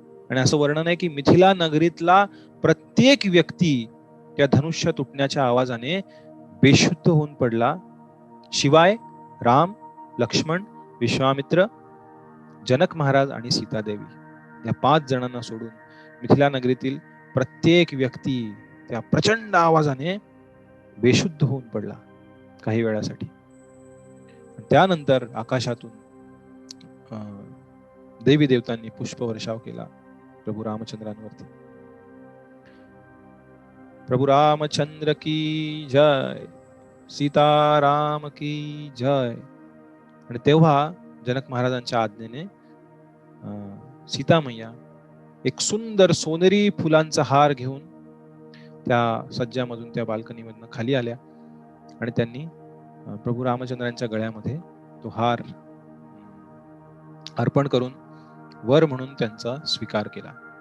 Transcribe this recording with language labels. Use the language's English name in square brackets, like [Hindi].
[Marathi] आणि असं वर्णन आहे की मिथिला नगरीतला प्रत्येक व्यक्ती त्या धनुष्य तुटण्याच्या आवाजाने बेशुद्ध होऊन पडला, शिवाय राम, लक्ष्मण, विश्वामित्र, जनक महाराज आणि सीतादेवी या 5 जणांना सोडून मिथिला नगरीतील प्रत्येक व्यक्ती त्या प्रचंड आवाजाने बेशुद्ध होऊन पडला काही वेळासाठी. त्यानंतर आकाशातून देवी देवतांनी पुष्पवर्षाव केला प्रभू रामचंद्रांवरती. [Hindi] प्रभू रामचंद्र की जय, सीताराम की जय. [Marathi] आणि तेव्हा जनक महाराजांच्या आज्ञेने सीतामय्या एक सुंदर सोनेरी फुलांचा हार घेऊन त्या सज्जामधून त्या बाल्कनीमधून खाली आल्या आणि त्यांनी प्रभू रामचंद्रांच्या गळ्यामध्ये तो हार अर्पण करून वर म्हणून त्यांचा स्वीकार केला.